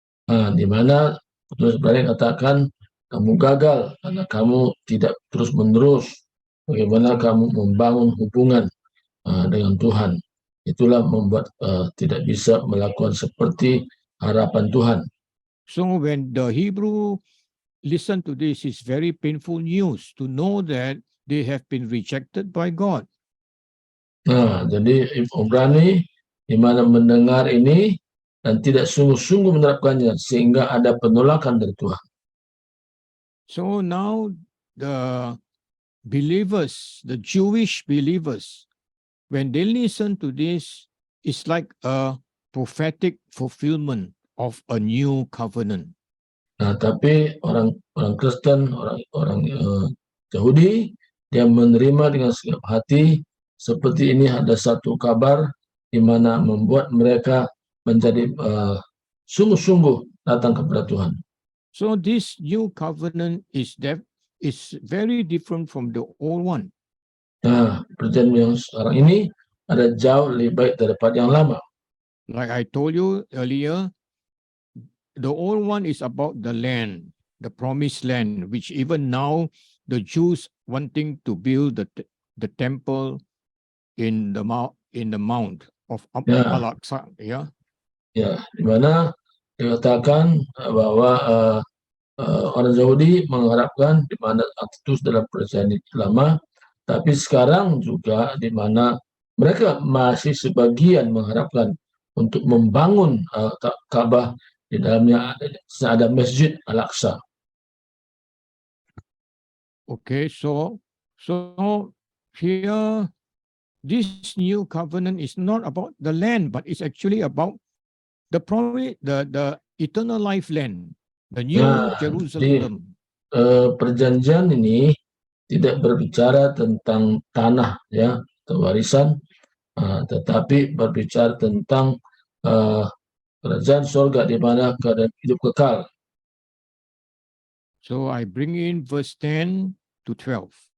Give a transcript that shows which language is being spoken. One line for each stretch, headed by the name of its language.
Indonesian: Di mana penulis Ibrani katakan kamu gagal karena kamu tidak terus-menerus bagaimana kamu membangun hubungan dengan Tuhan. Itulah membuat tidak bisa melakukan seperti harapan Tuhan.
English: So when the Hebrew listen to this, it's very painful news to know that they have been rejected by God.
Indonesian: Jadi Ibrani di mana mendengar ini dan tidak sungguh-sungguh menerapkannya sehingga ada penolakan dari Tuhan.
English: So now the believers, the Jewish believers, when they listen to this, it's like a prophetic fulfillment of a new covenant.
Indonesian: Tapi orang Kristen, orang Yahudi, dia menerima dengan segala hati seperti ini ada satu kabar di mana membuat mereka menjadi sungguh-sungguh datang kepada Tuhan.
English: So this new covenant is very different from the old one.
Indonesian: Perjanjian yang sekarang ini ada jauh lebih baik daripada yang lama.
English: Like I told you earlier, the old one is about the land, the promised land, which even now the Jews wanting to build the temple in the mount of Al-Aqsa, ya,
Indonesian: di mana dikatakan bahwa orang Yahudi mengharapkan di mana itu dalam perjanjian lama, tapi sekarang juga di mana mereka masih sebagian mengharapkan untuk membangun Ka'bah di dalamnya ada Masjid Al-Aqsa.
English: Okay, so here this new covenant is not about the land, but it's actually about the promise, the eternal life land, the new Jerusalem.
Indonesian: Perjanjian ini tidak berbicara tentang tanah ya atau warisan, tetapi berbicara tentang kerajaan surga di mana keadaan hidup kekal.
English: So I bring in verse 10 to 12.